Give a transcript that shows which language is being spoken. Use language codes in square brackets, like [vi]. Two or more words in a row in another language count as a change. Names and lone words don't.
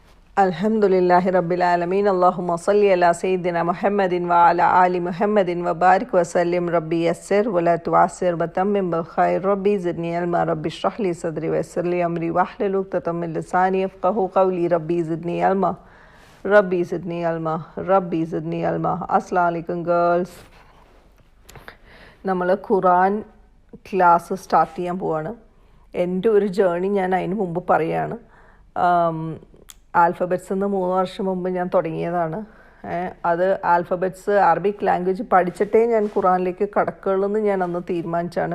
[ar] الحمد لله رب العالمين. اللهم صل على سيدنا محمد وعلى آل محمد وبارك وسلم. رب يسر ولا تعسر وتمم بالخير. رب زدني علما. رب اشرح لي صدري ويسر لي أمري واحلل عقدة من لساني يفقهوا قولي. رب زدني علما. رب زدني علما. رب زدني علما. السلام عليكم girls. [ml] നമ്മൾ ഖുറാൻ [en] class start [ml] ചെയ്യാൻ പോവാണ്. എൻ്റെ ഒരു ജേണി ഞാൻ അതിന് മുമ്പ് പറയുകയാണ്. ആൽഫബറ്റ്സ് എന്ന് 3 വർഷം മുമ്പ് ഞാൻ തുടങ്ങിയതാണ്. അത് [en] alphabets Arabic language [ml] പഠിച്ചിട്ടേ ഞാൻ ഖുറാനിലേക്ക് കടക്കുള്ളൂ എന്ന് ഞാൻ അന്ന് തീരുമാനിച്ചാണ്.